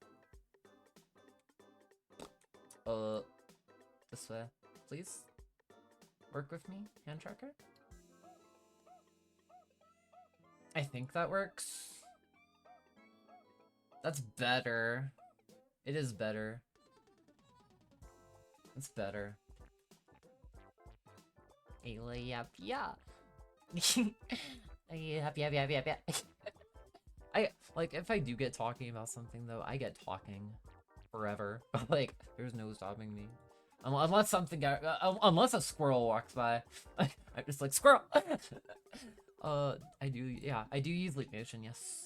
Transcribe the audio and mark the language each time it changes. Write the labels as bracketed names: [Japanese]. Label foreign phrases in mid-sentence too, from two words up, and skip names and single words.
[English] This way. Please? Work with me, hand tracker? I think that works. That's better. It is better. It's better. Aayla, yap, yap. Yap, yap, yap, yap, yap. Like, if I do get talking about something, though, I get talking forever. Like, there's no stopping me. Unless something, unless a squirrel walks by. I'm just like, squirrel! I do use Leap Motion, yes.